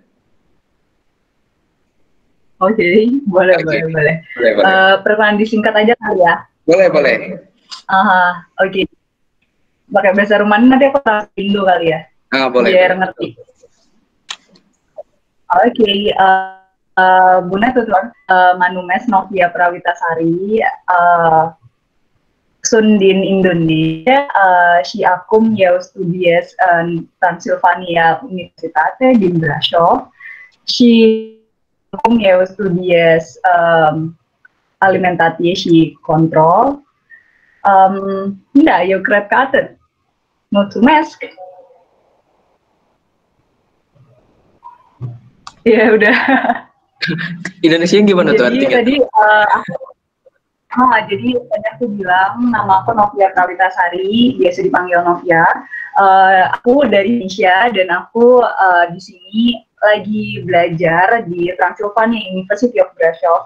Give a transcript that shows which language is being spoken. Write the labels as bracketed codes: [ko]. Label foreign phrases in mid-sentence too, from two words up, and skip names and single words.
[id] Oke, boleh. Perkenalan disingkat aja kali ya? Boleh. Oke. Pakai bahasa Rumania nanti aku translatein dulu kali ya? Boleh. Biar ngerti. Oke, [ro] Bună tuturor, mă numesc Novia Pravitasari, sunt din Indonesia și acum eu studiez în Transilvania Universitate din Brașov și acum eu studiez alimentație și control. Da, eu cred că atât. Mulțumesc! [id] Ya udah. Indonesia gimana tuh artinya? Jadi tadi aku bilang nama aku Novia Pravitasari, biasa dipanggil Novia. Aku dari Indonesia dan aku di sini lagi belajar di Transylvania University of Brașov.